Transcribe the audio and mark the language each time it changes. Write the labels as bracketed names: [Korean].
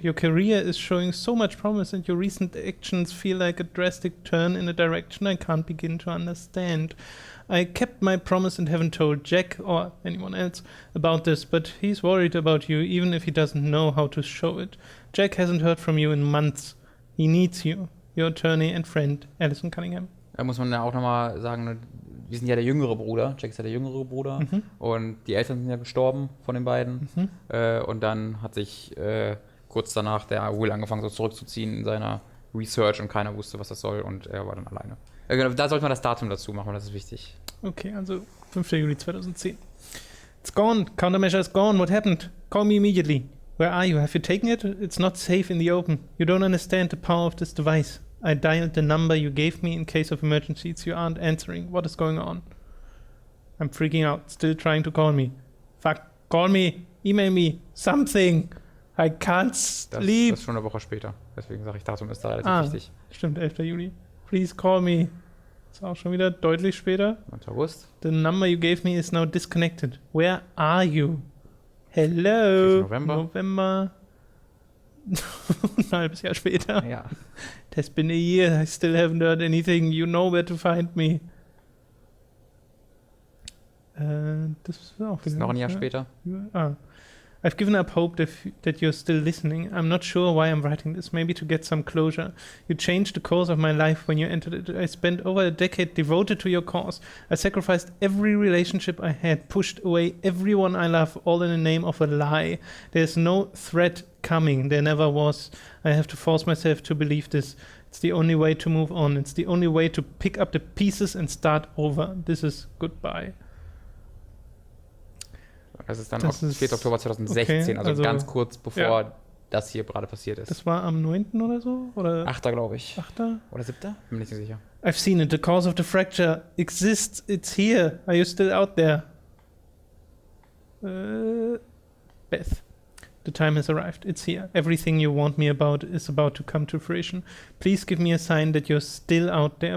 [English] Your career is showing so much promise and your recent actions feel like a drastic turn in a direction I can't begin to understand. I kept my promise and haven't told Jack or anyone else about this, but he's worried about you even if he doesn't know how to show it. Jack hasn't heard from you in months. He needs you. Your attorney and friend, Alison Cunningham. [German] Da muss man ja auch nochmal sagen, wir sind ja der jüngere Bruder, Jack ist ja der jüngere Bruder und die Eltern sind ja gestorben von den beiden und dann hat sich kurz danach der Will angefangen so zurückzuziehen in seiner Research und keiner wusste, was das soll und er war dann alleine. Da sollte man das Datum dazu machen, das ist wichtig. Okay, also 5. Juli 2010. [English] It's gone, countermeasure is gone, what happened? Call me immediately. Where are you? Have you taken it? It's not safe in the open. You don't understand the power of this device. I dialed the number you gave me in case of emergencies. You aren't answering. What is going on? I'm freaking out. Still trying to call me. Fuck. Call me. Email me. Something. I can't sleep. [German] Das ist schon eine Woche später. Deswegen sage ich, Datum ist da relativ wichtig. Stimmt, 11. Juli. [English] Please call me. [German] Ist auch schon wieder deutlich später. 9. August. [English] The number you gave me is now disconnected. Where are you? Hello. November. [German] Ein halbes Jahr später. Ja. [English] It has been a year. I still haven't heard anything. You know where to find me. [German] Das ist auch wieder. Noch ein Jahr später. [English] I've given up hope that you're still listening. I'm not sure why I'm writing this. Maybe to get some closure. You changed the course of my life when you entered it. I spent over a decade devoted to your cause. I sacrificed every relationship I had, pushed away everyone I love, all in the name of a lie. There's no threat coming. There never was. I have to force myself to believe this. It's the only way to move on. It's the only way to pick up the pieces and start over. This is goodbye. [German] Das ist dann 4. Oktober 2016, okay, also ganz kurz bevor das hier gerade passiert ist. Das war am 9. oder so? Oder 8. glaube ich. 8. Oder 7. Bin mir nicht sicher. [English] I've seen it. The cause of the fracture exists. It's here. Are you still out there? Beth. The time has arrived. It's here. Everything you warned me about is about to come to fruition. Please give me a sign that you're still out there.